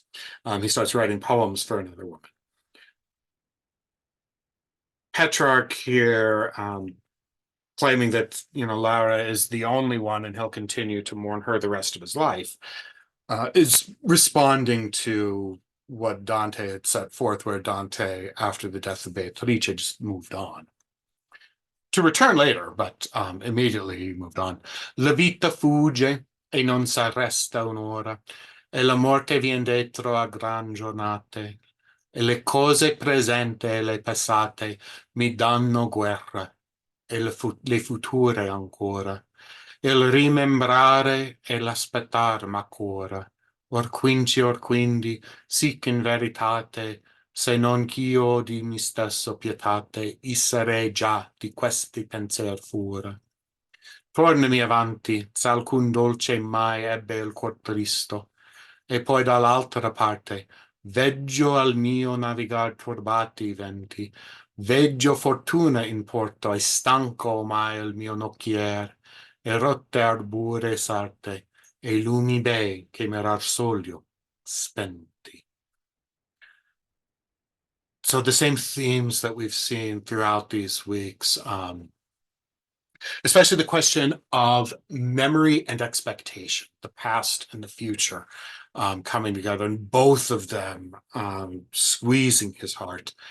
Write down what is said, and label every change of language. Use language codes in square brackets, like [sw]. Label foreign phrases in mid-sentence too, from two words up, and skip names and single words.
[en] He starts writing poems for another woman. Petrarch here, claiming that Laura is the only one and he'll continue to mourn her the rest of his life, is responding to what Dante had set forth, where Dante, after the death of Beatrice, just moved on. To return later, but immediately he moved on. [it] La vita fugge e non s'arresta un'ora, e la morte vien dietro a gran giornate, e le cose presenti e le passate mi danno guerra, e le future ancora. Il rimembrare e l'aspettar m'accora, or quindi, sic in veritate, se non ch'io di mi stesso pietate, i sarei già di questi pensier fura. Tornami avanti, s'alcun dolce mai ebbe il cor tristo, e poi dall'altra parte, veggio al mio navigar turbati i venti, veggio fortuna in porto, e stanco ormai il mio nocchier, e rotte arbure sarte, e lumi bei che mirar soglio spenti. [en] So the same themes that we've seen throughout these weeks, especially the question of memory and expectation, the past and the future coming together, and both of them squeezing his heart.